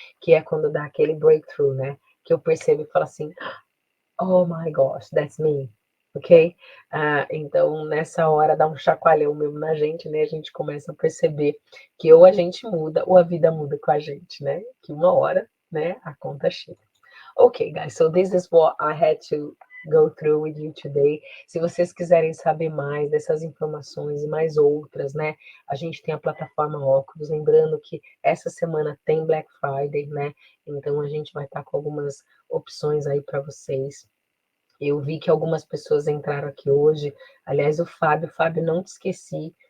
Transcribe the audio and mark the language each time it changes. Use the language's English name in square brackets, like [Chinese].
[Portuguese] Que é quando dá aquele breakthrough, né? Que eu percebo e falo assim, oh my gosh, that's me, ok? Então, nessa hora dá um chacoalhão mesmo na gente, né? A gente começa a perceber que ou a gente muda ou a vida muda com a gente, né? Que uma hora, né, a conta chega. [English] Ok, guys, so this is what I had to go through with you today. [Portuguese] Se vocês quiserem saber mais dessas informações e mais outras, né? A gente tem a plataforma Óculos, lembrando que essa semana tem Black Friday, né? Então a gente vai estar com algumas opções aí para vocês. Eu vi que algumas pessoas entraram aqui hoje. Aliás, o Fábio, não te esqueci.